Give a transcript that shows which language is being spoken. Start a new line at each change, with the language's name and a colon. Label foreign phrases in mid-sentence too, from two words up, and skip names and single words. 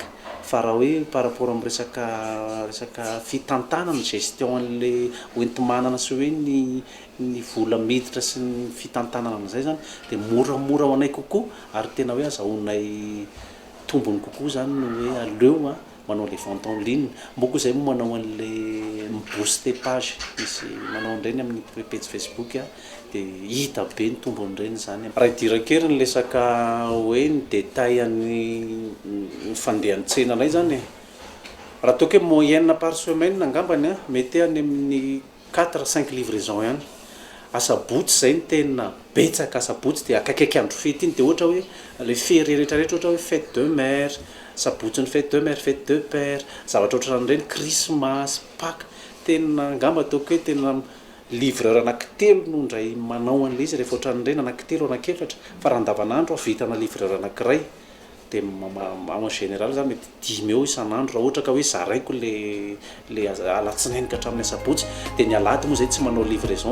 Malagasy: Fa raha hoe
French: par rapport
Malagasy: amin'ny resaka fitantanana, gestion an'le hoentimanana sy hoe ny vola miditra sy ny fitantanana amin'izay zany dia moramora ho anay kokoa ary tena hoe azahoanay tombony kokoa zany no hoe aleo manao
French: les ventes en ligne.
Malagasy: Mboko izay manao an'le
English: booster page,
Malagasy: misy manao an'ireny amin'ny page Facebook dia hita be ny tombony ireny zany. Raha idiran-kely ny resaka hoe ny détail ny fandehan'ny tsenanay zany. Raha toa hoe
French: moyenne par semaine
Malagasy: angambany mety any amin'ny 4-5 livraison ihany. Asabotsy zay ny tena betsaka asabotsy dia akaiky andro fety iny dia ohatra hoe le fery rehetrarehetra ohatra hoe
French: fête de mère,
Malagasy: sabotsy ny
French: fête de mère, fête de père,
Malagasy: zavatra ohatran'ireny, Christmas, Pâques, tena angamba ataoko hoe tena livreur anankitelo no indray manao an'ilay izy rehefa ohatran'ireny anankitelo anankiefatra. Fa raha andavanandro vitana livreur anankiray dia
French: en général
Malagasy: zany mety 10 eo isan'andro raha ohatra ka hoe zaraiko le alatsinainy ka hatramin'ny asabotsy dia ny alady moa zay tsy manao livraison.